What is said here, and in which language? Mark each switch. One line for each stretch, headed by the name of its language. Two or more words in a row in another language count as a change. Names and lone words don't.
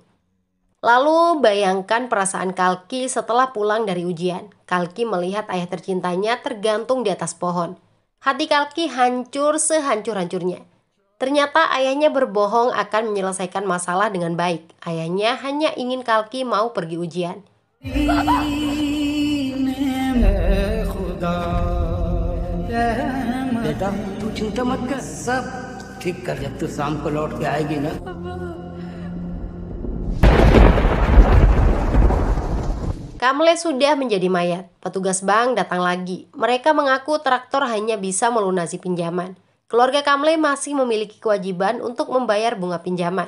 Indonesian: Lalu bayangkan perasaan Kalki setelah pulang dari ujian. Kalki melihat ayah tercintanya tergantung di atas pohon. Hati Kalki hancur sehancur-hancurnya. Ternyata ayahnya berbohong akan menyelesaikan masalah dengan baik. Ayahnya hanya ingin Kalki mau pergi ujian.
Hindi: बेटा तू चिंता मत कर सब ठीक कर जब तू शाम को लौट के आएगी ना।
Indonesian: Kamle sudah menjadi mayat. Petugas bank datang lagi. Mereka mengaku traktor hanya bisa melunasi pinjaman. Keluarga Kamle masih memiliki kewajiban untuk membayar bunga pinjaman.